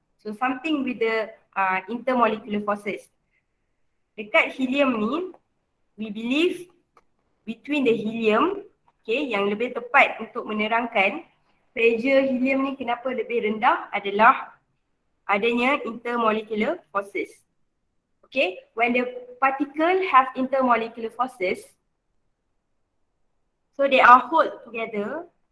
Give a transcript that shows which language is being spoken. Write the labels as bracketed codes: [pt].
[en] So something with the intermolecular forces. [ms] Dekat helium ni, [en] we believe between the helium, [ms] okay, yang lebih tepat untuk menerangkan pressure helium ni kenapa lebih rendah adalah adanya intermolecular forces. [en] Okay, when the particle have intermolecular forces, so they are hold together.